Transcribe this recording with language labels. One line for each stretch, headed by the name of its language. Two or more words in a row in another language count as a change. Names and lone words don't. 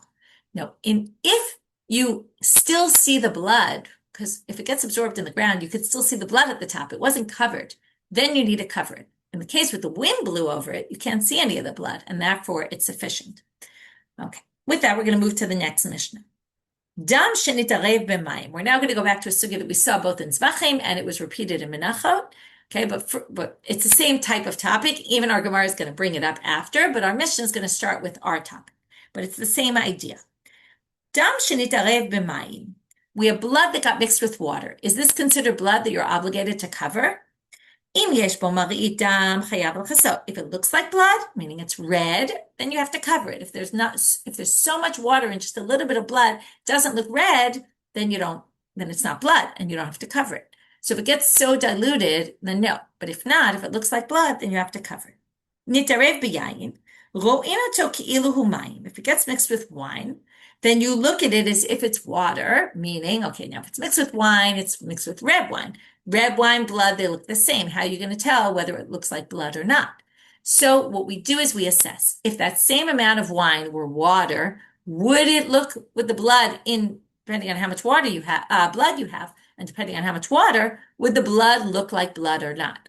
English: No, if you still see the blood, because if it gets absorbed in the ground, you could still see the blood at the top. It wasn't covered. Then you need to cover it. In the case with the wind blew over it, you can't see any of the blood, and therefore it's sufficient. Okay, with that, we're going to move to the next Mishnah.
Hebrew: דם שנתערב במים.
English: We're now going to go back to a sugya that we saw both in Zvachim and it was repeated in Menachot. Okay, but it's the same type of topic. Even our Gemara is going to bring it up after, but our Mishnah is going to start with our topic. But it's the same idea.
Hebrew: דם שנתערב במים.
English: We have blood that got mixed with water. Is this considered blood that you're obligated to cover? If it looks like blood, meaning it's red, then you have to cover it. If there's so much water and just a little bit of blood doesn't look red, then it's not blood and you don't have to cover it. So if it gets so diluted, then no. But if not, if it looks like blood, then you have to cover it.
Hebrew: נתערב ביין, רואין אותו כאילו הוא מים.
English: If it gets mixed with wine, then you look at it as if it's water, meaning, okay, now if it's mixed with wine, it's mixed with red wine. Red wine, blood, they look the same. How are you going to tell whether it looks like blood or not? So what we do is we assess. If that same amount of wine were water, would it look with the blood in, depending on how much water you have, blood you have, and depending on how much water, would the blood look like blood or not?